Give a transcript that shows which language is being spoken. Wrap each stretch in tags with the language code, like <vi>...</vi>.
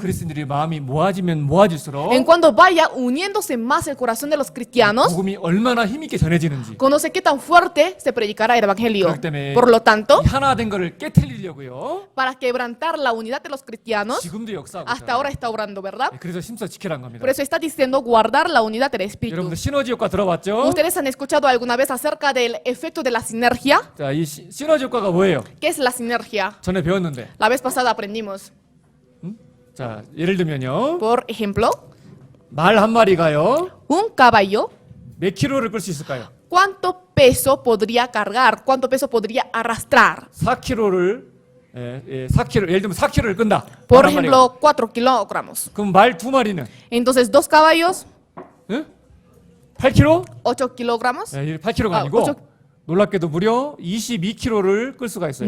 <ko>그리스도인들이 마음이 모아지면 모아질수록</ko> <es>En cuanto vaya uniéndose más el corazón de los cristianos,</es> <ko>복음이 얼마나 힘있게 전해지는지</ko> <es>conoce qué tan fuerte se predicará el evangelio.</es> <ko>그렇기 때문에</ko> <es>Por lo tanto,</es> <ko>이 하나 된 거를 깨트리려고요.</ko> <es>para quebrantar la unidad de los cristianos,</es> <ko>지금도 역사하고</ko> <es>hasta ahora está obrando, ¿verdad?</es> <ko>그래서 힘써 지키라는 겁니다.</ko> <es>Por eso está diciendo guardar la unidad del espíritu.</es> <ko>여러분들 시너지 효과 들어봤죠?</ko> <es>¿Ustedes han escuchado alguna vez acerca del efecto de la sinergia?</es> <ko>자, 이 시너지 효과가 뭐예요?</ko> <es>¿Qué es la sinergia?</es> <ko>전에 배웠는데.</ko> <es>La vez pasada aprendimos.</es> <ko>자, 예를 들면요.</ko> <es>Por ejemplo,</es> <ko>말 한 마리가요.</ko> <es>un caballo,</es> <ko>몇 킬로를 끌 수 있을까요?</ko> <es>¿cuánto peso podría cargar? ¿Cuánto peso podría arrastrar?</es> <ko>4킬로를 4킬로 예를 들면 4킬로를 끈다.</ko> <es>Por</es> <ko>말 한 마리가.</ko> <es>ejemplo, 4 kilogramos.</es> <ko>그럼 말 두 마리는</ko> <es>Entonces, 2 caballos,</es> <ko>응? 8킬로?</ko> <es>8 kilogramos,</es> <ko>8킬로가 아, 아니고</ko> <es>오cho-</es> <ko>놀랍게도 무려 22킬로를 끌 수가 있어요.</ko>